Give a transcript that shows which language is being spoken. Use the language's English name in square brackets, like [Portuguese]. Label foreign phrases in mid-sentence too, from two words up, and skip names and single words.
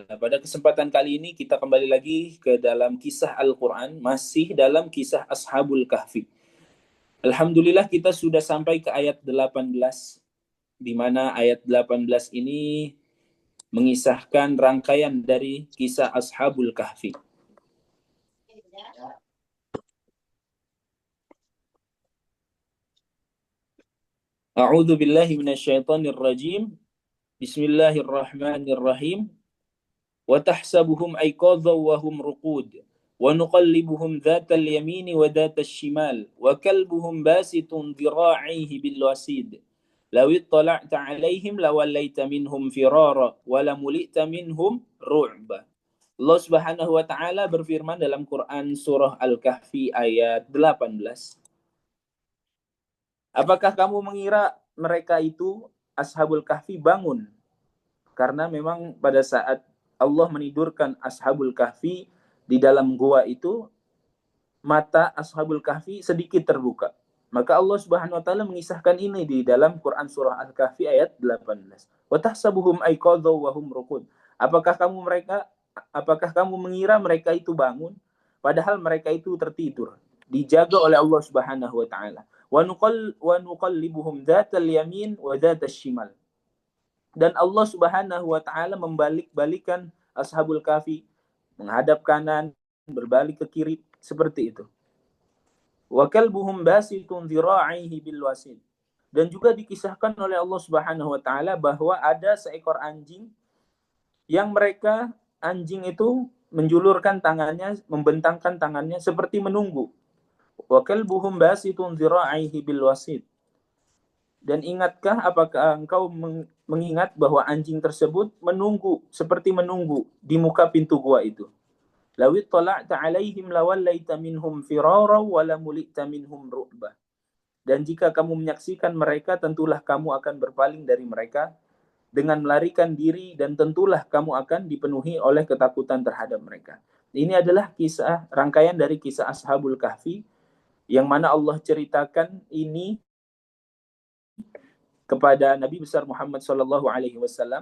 [Indonesian] Pada kesempatan kali ini kita kembali lagi ke dalam kisah Al-Qur'an, masih dalam kisah Ashabul Kahfi. Alhamdulillah kita sudah sampai ke ayat 18, di mana ayat 18 ini mengisahkan rangkaian dari kisah Ashabul Kahfi. [Arabic] أعوذ بالله من الشيطان الرجيم. بسم الله الرحمن الرحيم. وتحسبهم أيقاظا وهم رقود ونقلبهم ذات اليمين وذات الشمال وكلبهم باسط ذراعيه بالوصيد. لو اطلعت عليهم لوليت منهم فرارا ولملئت منهم رعبا. [Indonesian] Allah [Arabic] سبحانه وتعالى [Indonesian] berfirman dalam Quran surah Al-Kahfi ayat 18. Apakah kamu mengira mereka itu Ashabul Kahfi bangun? Karena memang pada saat Allah menidurkan Ashabul Kahfi di dalam gua itu, mata Ashabul Kahfi sedikit terbuka. Maka Allah [Arabic] سبحانه وتعالى [Indonesian] mengisahkan ini di dalam Quran surah Al-Kahfi ayat 18. [Arabic] وتحسبهم أيقاظا وهم رقود. [Indonesian] Apakah kamu mengira mereka itu bangun padahal mereka itu tertidur, dijaga oleh Allah [Arabic] سبحانه وتعالى. ونقلبهم ذات اليمين وذات الشمال. [Indonesian] Dan Allah [Arabic] سبحانه وتعالى [Indonesian] membalik-balikan Ashabul Kahfi menghadap kanan, berbalik ke kiri, seperti itu. [Arabic] وكلبهم باسط ذراعيه بالوصيد. [Indonesian] Dan juga dikisahkan oleh Allah [Arabic] سبحانه وتعالى [Indonesian] bahwa ada seekor anjing yang anjing itu menjulurkan tangannya, membentangkan tangannya seperti menunggu. [Arabic] وكلبهم باسط ذراعيه بالوصيد. [Indonesian] Dan ingatkah, apakah engkau mengingat bahwa anjing tersebut seperti menunggu di muka pintu gua itu. [Arabic] لو اطلعت عليهم لوليت منهم فرارا ولملئت منهم رعبا. [Indonesian] Dan jika kamu menyaksikan mereka, tentulah kamu akan berpaling dari mereka dengan melarikan diri, dan tentulah kamu akan dipenuhi oleh ketakutan terhadap mereka. Ini adalah rangkaian dari kisah Ashabul Kahfi yang mana Allah ceritakan ini kepada Nabi besar Muhammad [Arabic] صلى الله عليه وسلم.